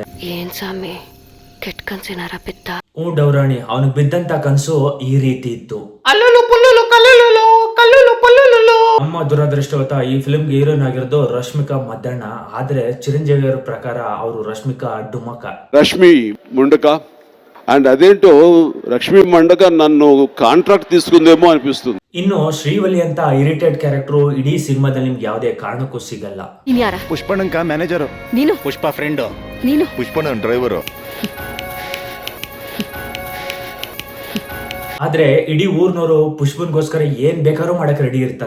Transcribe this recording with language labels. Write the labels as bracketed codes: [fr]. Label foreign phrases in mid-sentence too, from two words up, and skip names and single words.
[kn] ಏನ್ ಸ್ವಾಮಿ ಕೆಟ್ಟ ಕನ್ಸಿನಾರ ಬಿದ್ದ? ಡೌರಾಣಿ, ಅವನಿಗೆ ಬಿದ್ದಂತ ಕನ್ಸು ಈ ರೀತಿ ಇತ್ತು. ಅಲ್ಲುಲು ಪಲ್ಲುಲು ಕಲ್ಲುಲು ಕಲ್ಲುಲು ಪಲ್ಲುಲು. ನಮ್ಮ ದುರದೃಷ್ಟವತ ಈ ಫಿಲ್ಮ್ಗೆ ಹೀರೋಯಿನ್ ಆಗಿರೋದು ರಶ್ಮಿಕಾ ಮದ್ದಣ್ಣ. ಆದ್ರೆ ಚಿರಂಜೀವಿ ಅವರ ಪ್ರಕಾರ ಅವರು ರಶ್ಮಿಕಾ ಡುಮಕ. [te] రష్మి ముండక అండ్ అదేంటో రష్మి మండక నన్ను కాంట్రాక్ట్ తీసుకుందేమో అనిపిస్తుంది. [kn] ಇನ್ನು ಶ್ರೀವಲ್ಲಿ ಅಂತ [en] irritate character [kn] ಇಡೀ ಸಿನಿಮಾದಲ್ಲಿ ನಿಮ್ಗೆ ಯಾವುದೇ ಕಾರಣಕ್ಕೂ ಸಿಗಲ್ಲ. ನೀನ್ ಯಾರ? ಪುಷ್ಪಣ್ಣಂಕ ಮ್ಯಾನೇಜರು. ನೀನು? ಪುಷ್ಪ ಫ್ರೆಂಡ್. ನೀನು? ಪುಷ್ಪಣ್ಣನ್ ಡ್ರೈವರು. ಆದ್ರೆ ಇಡೀ ಊರ್ನವರು ಪುಷ್ಪನ್ಗೋಸ್ಕರ ಏನ್ ಬೇಕಾದ್ರೂ ಮಾಡಕ್ ರೆಡಿ ಇರ್ತಾರೆ.